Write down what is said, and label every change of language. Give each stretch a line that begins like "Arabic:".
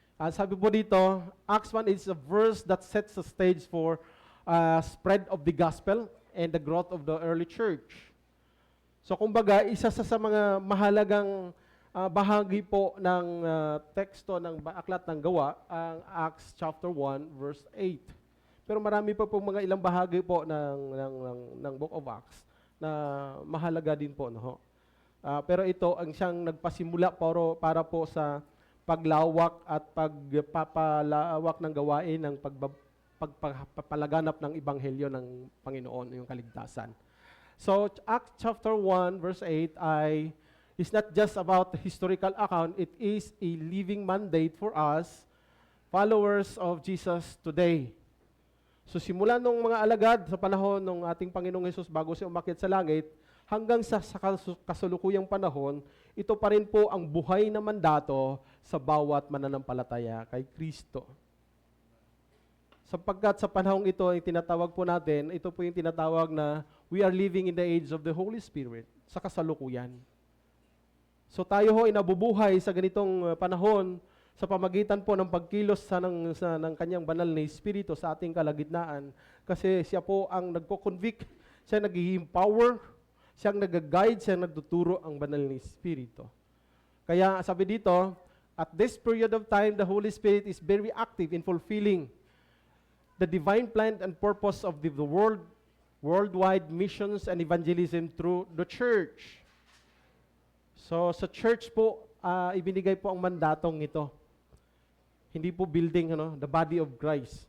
Filipino: Sabi po dito,
English: Acts 1 is a verse that sets the stage for spread of the gospel and the growth of the early church.
Filipino: So kumbaga, isa sa mga mahalagang bahagi po ng teksto ng aklat ng gawa, ang Acts chapter 1 verse 8. Pero marami pa po mga ilang bahagi po ng Book of Acts na mahalaga din po. No? Pero ito ang siyang nagpasimula para po sa paglawak at pagpapalawak ng gawain ng pagpapalaganap ng ebanghelyo ng Panginoon, yung kaligtasan.
English: So Acts chapter 1 verse 8 is not just about the historical account, it is a living mandate for us, followers of Jesus today.
Filipino: So simula nung mga alagad sa panahon ng ating Panginoong Hesus bago siya umakyat sa langit, hanggang sa kasalukuyang panahon, ito pa rin po ang buhay na mandato sa bawat mananampalataya kay Kristo. Sapagkat sa panahong ito, ay tinatawag po natin, ito po yung tinatawag na
English: we are living in the age of the Holy Spirit,
Filipino: sa kasalukuyan. So tayo ho ay nabubuhay sa ganitong panahon sa pamagitan po ng pagkilos ng kanyang banal na Espiritu sa ating kalagitnaan. Kasi siya po ang nagko-convict, siya nag-empower, siya ang nag-guide, siya ang nagtuturo ang banal na Espiritu. Kaya sabi dito,
English: at this period of time, the Holy Spirit is very active in fulfilling the divine plan and purpose of the worldwide missions and evangelism through the church.
Filipino: So sa church po, ibinigay po ang mandatong ito. Hindi po building,
English: the body of Christ.